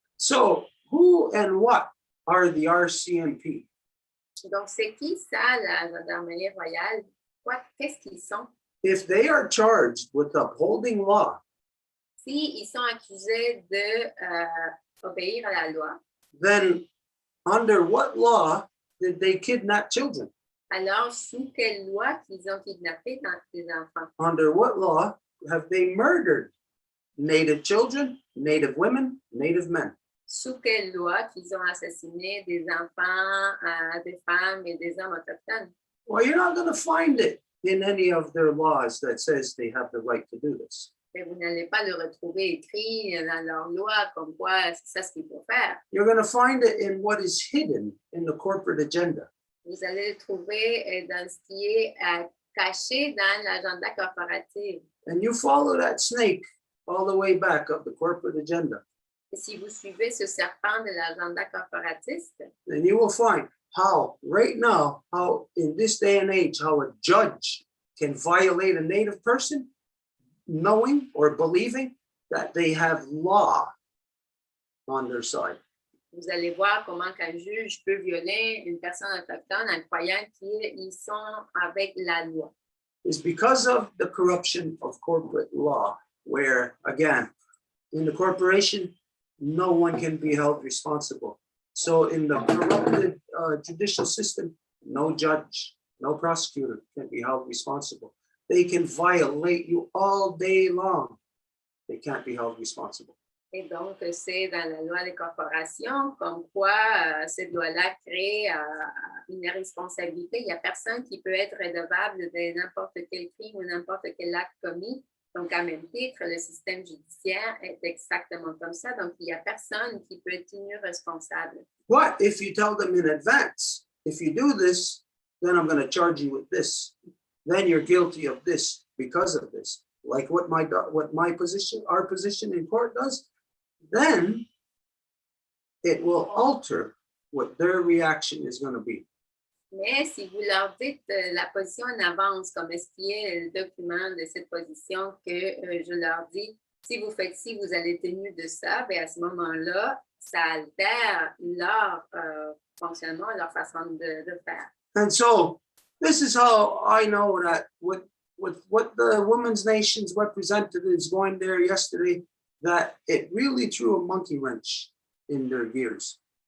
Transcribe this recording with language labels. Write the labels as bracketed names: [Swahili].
[English] So who and what are the RCMP? [French] Donc, c'est qui ça, la gendarmerie royale? Qu'est-ce qu'ils sont? [English] If they are charged with upholding law, [French] Si ils sont accusés de obéir à la loi, [English] then under what law did they kidnap children? [French] alors sous quelle loi qu'ils ont kidnappé des enfants? [English] Under what law have they murdered Native children, Native women, Native men? [French] Sous quelle loi qu'ils ont assassiné des enfants, des femmes et des hommes autochtones? [English] Well, you're not going to find it in any of their laws that says they have the right to do this. [French] Mais vous n'allez pas le retrouver écrit dans leur loi comme quoi c'est ça ce qu'il faut faire. [English] You're going to find it in what is hidden in the corporate agenda. [French] Vous allez le trouver dans ce qui est caché dans l'agenda corporatif. [English] And you follow that snake all the way back of the corporate agenda. [French] Et si vous suivez ce serpent de l'agenda corporatiste, [English] Then you will find how right now, how in this day and age, how a judge can violate a Native person knowing or believing that they have law on their side. [French] vous allez voir comment qu'un juge peut violer une personne autochtone en croyant qu'ils sont avec la loi. [English] Is because of the corruption of corporate law, where again, in the corporation, no one can be held responsible. So in the corrupted judicial system, no judge, no prosecutor can be held responsible. They can violate you all day long. They can't be held responsible. [French] Et donc, c'est dans la loi des corporations comme quoi cette loi-là crée une responsabilité. Il n'y a personne qui peut être redevable de n'importe quel crime ou n'importe quel acte commis. Donc, à même titre, le système judiciaire est exactement comme ça. Donc, il n'y a personne qui peut être tenu responsable. [English] But if you tell them in advance, if you do this, then I'm going to charge you with this. Then you're guilty of this because of this. Like what my position, our position in court does, then it will alter what their reaction is going to be. [French] Mais si vous leur dites la position en avance, comme est-ce qui est le document de cette position que je leur dis, si vous faites ci, vous allez tenu de ça, bien à ce moment-là, ça altère leur fonctionnement, leur façon de faire. [English] And so this is how I know that with what the Women's Nations representatives going there yesterday, that it really threw a monkey wrench in their gears.